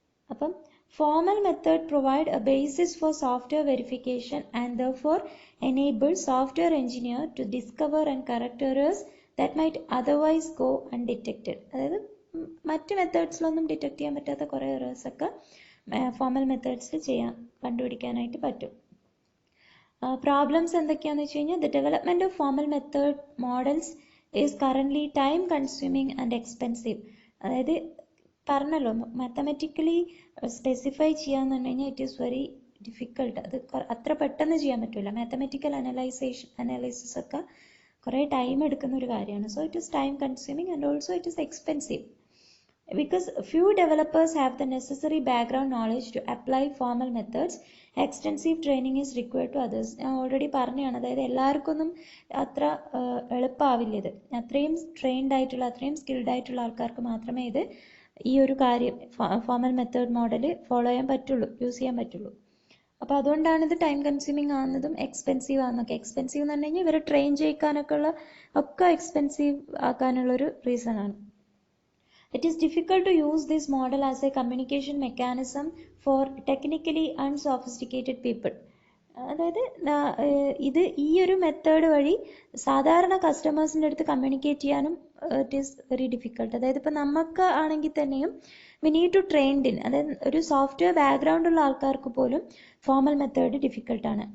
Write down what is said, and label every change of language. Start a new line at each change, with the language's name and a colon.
English: അപ്പം formal method provide a basis for software verification and therefore enable software engineer to discover and correct errors that might otherwise go undetected.
Malayalam: അതായത് മറ്റ് മെത്തേഡ്സിലൊന്നും detect ചെയ്യാൻ പറ്റാത്ത കുറേ errors ഒക്കെ formal മെത്തേഡ്സിൽ കണ്ടുപിടിക്കാനായിട്ട് പറ്റും. പ്രോബ്ലംസ് എന്തൊക്കെയാണെന്ന് വെച്ച് കഴിഞ്ഞാൽ,
English: The development of formal method models is currently time consuming and expensive.
Malayalam: അതായത് പറഞ്ഞല്ലോ, മാത്തമെറ്റിക്കലി സ്പെസിഫൈ ചെയ്യാന്ന് പറഞ്ഞു കഴിഞ്ഞാൽ
English: It is very difficult.
Malayalam: അത് അത്ര പെട്ടെന്ന് ചെയ്യാൻ പറ്റില്ല. മാത്തമെറ്റിക്കൽ അനലൈസിസ് ഒക്കെ കുറേ ടൈം എടുക്കുന്ന ഒരു കാര്യമാണ്.
English: So it is time consuming and also it is expensive. Because few developers have the necessary background knowledge to apply formal methods, extensive training is required to others.
Malayalam: ഞാൻ already പറഞ്ഞതാണ്, അതായത് എല്ലാവർക്കൊന്നും അത്ര എളുപ്പമാവില്ല ഇത്. അത്രയും ട്രെയിൻഡ് ആയിട്ടുള്ള, അത്രയും സ്കിൽഡ് ആയിട്ടുള്ള ആൾക്കാർക്ക് മാത്രമേ ഇത് ഈ ഒരു കാര്യം ഫോർമൽ മെത്തേഡ് മോഡൽ ഫോളോ ചെയ്യാൻ പറ്റുള്ളൂ, യൂസ് ചെയ്യാൻ പറ്റുള്ളൂ. അപ്പോൾ അതുകൊണ്ടാണ് ഇത് ടൈം കൺസ്യൂമിങ് ആകുന്നതും എക്സ്പെൻസീവ് ആകുന്നതൊക്കെ. എക്സ്പെൻസീവ് എന്ന് പറഞ്ഞു കഴിഞ്ഞാൽ ഇവരെ ട്രെയിൻ ചെയ്യിക്കാനൊക്കെ ഉള്ള ഒക്കെ expensive ആക്കാനുള്ളൊരു റീസണാണ്.
English: It is difficult to use this model as a communication mechanism for technically unsophisticated people.
Malayalam: അതായത് ഇത് ഈ ഒരു മെത്തേഡ് വഴി സാധാരണ കസ്റ്റമേഴ്സിൻ്റെ അടുത്ത് കമ്മ്യൂണിക്കേറ്റ് ചെയ്യാനും
English: It is very difficult.
Malayalam: അതായത് ഇപ്പോൾ നമുക്ക് ആണെങ്കിൽ തന്നെയും
English: we need to trained in,
Malayalam: അതായത് ഒരു സോഫ്റ്റ്വെയർ ബാക്ക്ഗ്രൗണ്ട് ഉള്ള ആൾക്കാർക്ക് പോലും ഫോർമൽ മെത്തേഡ് ഡിഫിക്കൾട്ടാണ്.